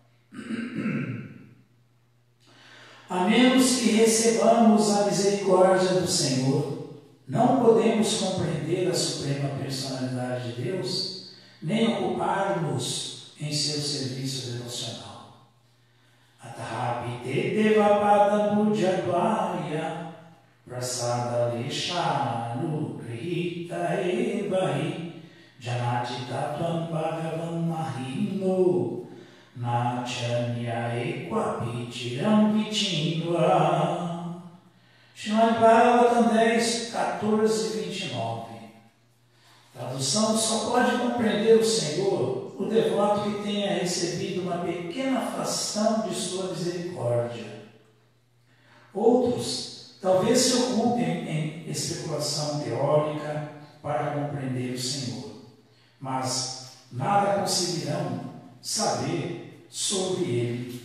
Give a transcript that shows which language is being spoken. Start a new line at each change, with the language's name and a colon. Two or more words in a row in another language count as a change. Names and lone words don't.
Portuguese: A menos que recebamos a misericórdia do Senhor, não podemos compreender a suprema personalidade de Deus, nem ocupar-nos em seu serviço devocional.
Sanskrit: अथापि ते देवपदाम्बुजद्वय प्रसाद लेशानुगृहीत एव हि जानाति तत्त्वं भगवन् महिम्नो न चान्य एकोऽपि चिरं विचिन्वन्.
Portuguese: Srimad Bhagavatam 10, 14 e 29. Tradução: só pode compreender o Senhor o devoto que tenha recebido uma pequena fração de sua misericórdia. Outros talvez se ocupem em especulação teórica para compreender o Senhor, mas nada conseguirão saber sobre ele.